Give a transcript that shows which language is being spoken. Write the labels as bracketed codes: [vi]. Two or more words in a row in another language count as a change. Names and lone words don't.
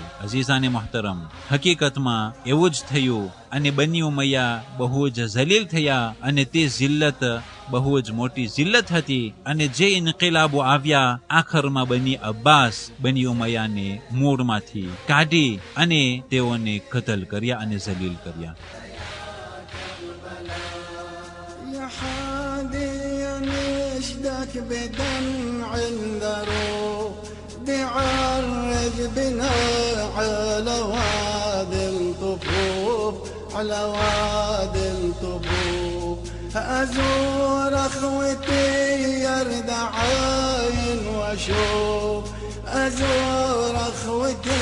[gu] અઝીઝાને મુહતરમ, હકીકતમાં એવું જ થયું અને બની ઉમૈયા બહુ જ જલીલ થયા અને તે જિલ્લત બહુ જ મોટી જિલ્લત હતી અને જે ઇન્કિલાબો આવ્યા આખરમાં બની અબ્બાસ બની ઉમૈયાને મૂળમાંથી કાઢી અને તેઓને કતલ કર્યા અને જલીલ કર્યા. [ar] على وادي الطفوف أزور أخوتي يرد عين وأشوف أزور أخوتي